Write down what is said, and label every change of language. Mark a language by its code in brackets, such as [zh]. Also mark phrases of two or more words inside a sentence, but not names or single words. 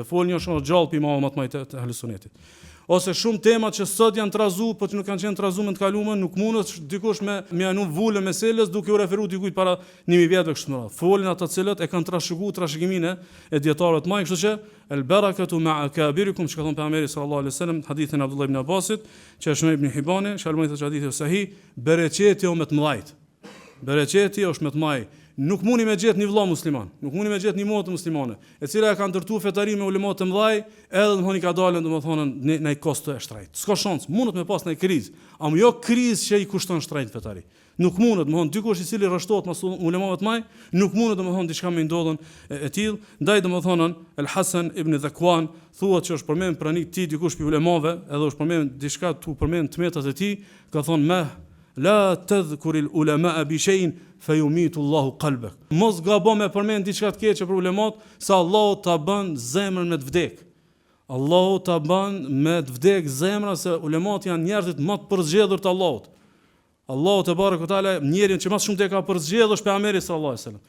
[sq] Fol një shumë gjallë për imamët më të Ahlusunetit. Ose shumë temat që sot janë trazu, po që nuk kanë qenë trazu më të kaluara, nuk mundet dikush me anu vulë meselës duke u referuar dikujt para 1000 vjetëve kështu më radh. Folin ata të cilët e kanë trashëguar trashëgimin e dietarëve të mëdhenj, kështu që [ar] البركة مع أكابركم, [sq] që ka thënë pejgamberi [ar] صلى الله عليه وسلم, [sq] hadithin Abdullah ibn Abbasit, që është në Ibn Hibani, shalmoi thotë hadithi sahih, bereqeti është me të mëdhajt. Bereqeti është me të mëdhaj. Nuk mundi me gjetë një vëlla musliman, nuk mundi me gjetë një motë muslimane, e cila e ka ndërtuar fetari me ulema të mëdhaj, edhe domthoni ka dalën domethënë në kost të shtrejt. S'ka shans, mundet me pas në krizë, am jo krizë që i kushton shtrejt fetari. Nuk mundet, domthon dikush i cili rreshtohet mas ulemave të mëdhaj, nuk mundet domthon diçka me ndodhen e tillë. Ndaj domethënë El Hasan ibn Dhakwan thuhet që është përmend pranik ti dikush pi ulemave, edhe është përmend diçka tu përmend tmetat e tij, ka thonë [ar] لا تذكر العلماء بشيء فيميت الله قلبك. [sq] Mos gabo me përmend diçka të keqe për ulemat, se Allahu ta bën zemrën me të vdek. Allahu ta bën me të vdek zemra, se ulemat janë njerëzit më të përzgjedhur të Allahut. Allahu te barekuhu teala njeriu që më shumë te ka përzgjedhur është pejgamberi [ar] صلى الله عليه وسلم.